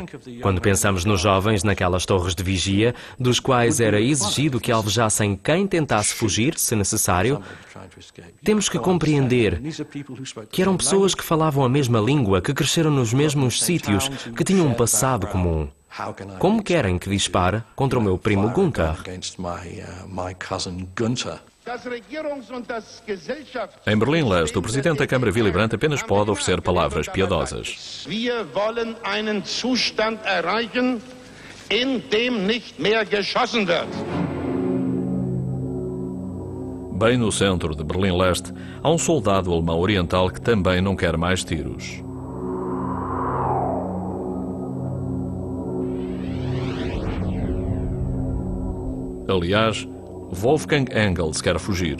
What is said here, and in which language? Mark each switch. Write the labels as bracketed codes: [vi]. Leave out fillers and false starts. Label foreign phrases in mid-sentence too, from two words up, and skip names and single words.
[pt] Quando pensamos nos jovens naquelas torres de vigia, dos quais era exigido que alvejassem quem tentasse fugir, se necessário, temos que compreender que eram pessoas que falavam a mesma língua, que cresceram nos mesmos sítios, que tinham um passado comum. Como querem que dispare contra o meu primo Gunther? Em Berlim-Leste, o presidente da Câmara Willy Brandt apenas pode oferecer palavras piedosas. [de] Wir wollen einen Zustand erreichen, in dem nicht mehr geschossen wird. [pt] Bem no centro de Berlim-Leste, há um soldado alemão oriental que também não quer mais tiros. Aliás, Wolfgang Engels quer fugir.